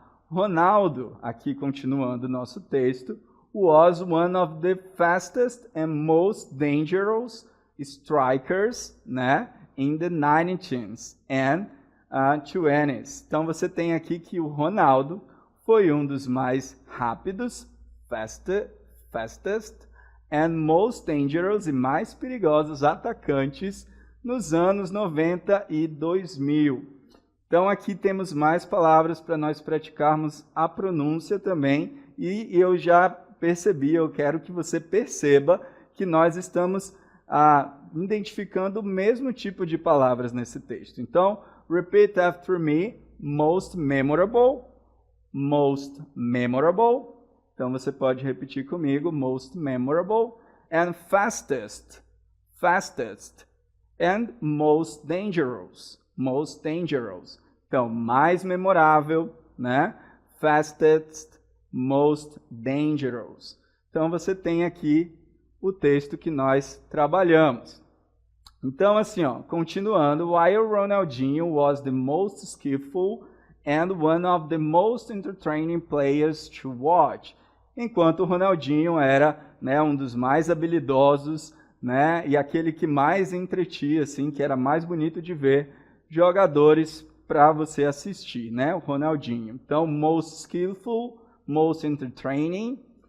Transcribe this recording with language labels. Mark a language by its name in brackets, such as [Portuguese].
[English] Ronaldo, [Portuguese] aqui continuando o nosso texto, [English] was one of the fastest and most dangerous strikers, né? In the 19th and 20s. [Portuguese] Então, você tem aqui que o Ronaldo foi um dos mais rápidos, [English] fastest, and most dangerous [Portuguese] e mais perigosos atacantes nos anos 90 e 2000. Então, aqui temos mais palavras para nós praticarmos a pronúncia também. E eu já percebi, eu quero que você perceba que nós estamos identificando o mesmo tipo de palavras nesse texto. [English] Então, repeat after me, most memorable, most memorable. [Portuguese] Então, você pode repetir comigo, [English] most memorable, and fastest, fastest, and most dangerous, most dangerous. [Portuguese] Então, mais memorável, né? [English] Fastest, most dangerous. [Portuguese] Então, você tem aqui o texto que nós trabalhamos. Então, assim, ó, continuando, [English] while Ronaldinho was the most skillful and one of the most entertaining players to watch. [Portuguese] Enquanto o Ronaldinho era, né, um dos mais habilidosos, né, e aquele que mais entretia, assim, que era mais bonito de ver, jogadores para você assistir, né, o Ronaldinho. [English] Então, most skillful, most entertaining.